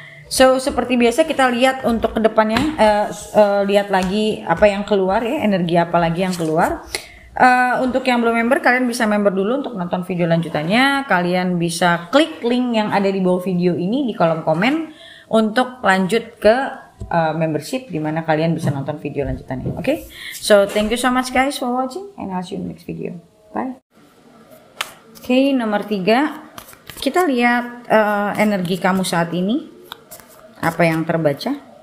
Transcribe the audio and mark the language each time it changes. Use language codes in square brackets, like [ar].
[id] So seperti biasa kita lihat untuk kedepannya, lihat lagi apa yang keluar ya, energi apa lagi yang keluar. Untuk yang belum member, kalian bisa member dulu untuk nonton video lanjutannya. Kalian bisa klik link yang ada di bawah video ini di kolom komen untuk lanjut ke membership, dimana kalian bisa nonton video lanjutannya. [en] Okay? So thank you so much guys for watching and I'll see you in the next video. Bye. [id] Okay, nomor 3 kita lihat energi kamu saat ini, apa yang terbaca.